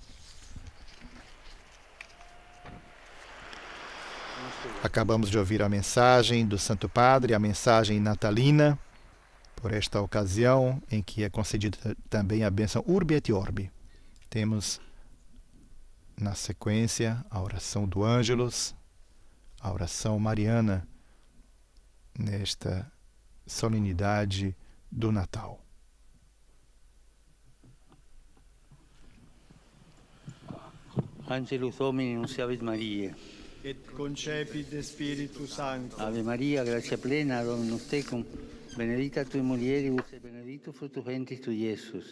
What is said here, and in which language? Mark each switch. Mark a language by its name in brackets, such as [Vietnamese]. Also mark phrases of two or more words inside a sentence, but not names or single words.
[Portuguese] Acabamos de ouvir a mensagem do Santo Padre, a mensagem natalina, por esta ocasião em que é concedida também a bênção [Latin] Urbi et Orbi. [Portuguese] Temos na sequência a oração do Ângelus, a oração mariana, nesta solenidade do Natal. [Latin] Angelus Domini nunciavit Mariae. Et concepit Spiritus Sancto. Ave Maria, gratia plena, Dominus tecum, benedicta tui mulieribus et benedictus fructus ventris tui, Iesus.